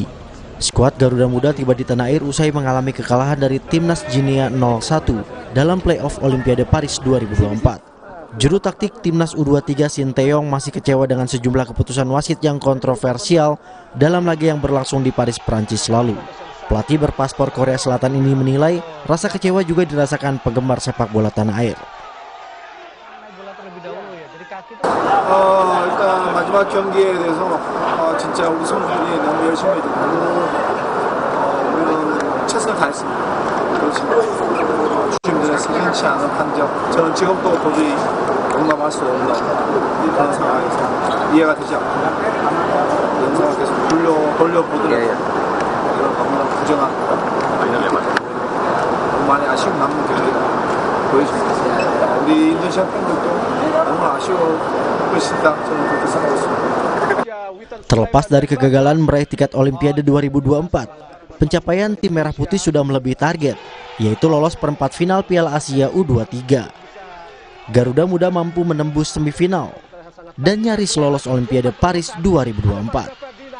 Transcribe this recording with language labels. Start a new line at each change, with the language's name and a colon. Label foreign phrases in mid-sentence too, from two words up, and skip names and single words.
Indonesian: Skuad Garuda Muda tiba di tanah air usai mengalami kekalahan dari Timnas Ginia 0-1 dalam playoff Olimpiade Paris 2024. Juru taktik Timnas U23 Sinteyong masih kecewa dengan sejumlah keputusan wasit yang kontroversial dalam laga yang berlangsung di Paris, Prancis lalu. Pelatih berpaspor Korea Selatan ini menilai rasa kecewa juga dirasakan penggemar sepak bola tanah air.
Korean: 일단 마지막 경기에 대해서 진짜 우리 선수들이 너무 열심히 했고 우리는 최선을 다했습니다. 그렇지만 주심들의 흔치 않은 판정, 저는 지금도 도저히 용납할 수 없는 그런 상황에서 이해가 되지 않고 영상을 계속 돌려보더라도 이런 너무나 부정한 너무 많이 아쉬움 남는 경기가 보여줍니다. 우리 인도네시아 팬들도 너무 아쉬워.
Indonesian: Terlepas dari kegagalan meraih tiket Olimpiade 2024, pencapaian tim Merah Putih sudah melebihi target, yaitu lolos perempat final Piala Asia U23. Garuda Muda mampu menembus semifinal dan nyaris lolos Olimpiade Paris 2024.